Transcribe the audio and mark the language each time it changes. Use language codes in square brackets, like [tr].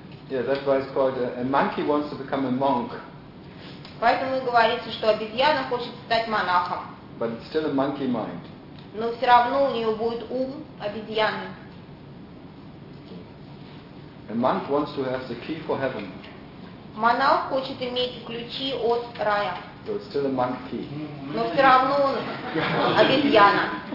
[en] Yeah, that's why it's called a monkey wants to become a monk. [ru] Поэтому и говорится, что обезьяна хочет стать монахом. [en] But it's still a monkey mind. [ru] Но все равно у нее будет ум обезьяны. [en] A monk wants to have the key for heaven. [ru] Монах хочет иметь ключи от рая. [en] So it's still a monk key. [ru] Но все равно он обезьяна.